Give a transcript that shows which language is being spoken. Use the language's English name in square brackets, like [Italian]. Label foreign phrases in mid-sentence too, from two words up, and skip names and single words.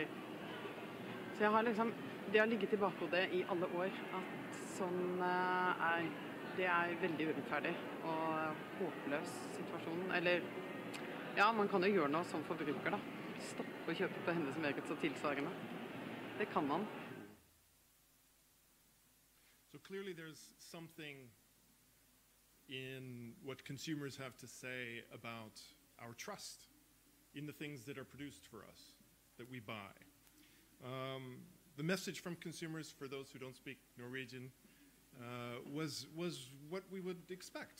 [Norwegian] Så jeg har liksom, det har ligget i bakhodet i alle år, at sånn det er veldig urettferdig og håpløs situasjon. Eller, ja, man kan jo gjøre noe som forbruker da. Stoppe å kjøpe på Hennes & Mauritz og tilsvarende. Det kan man. [English] So clearly there's something in what consumers have to say about our trust in the things that are produced for us, that we buy. The message from consumers, for those who don't speak Norwegian, was what we would expect.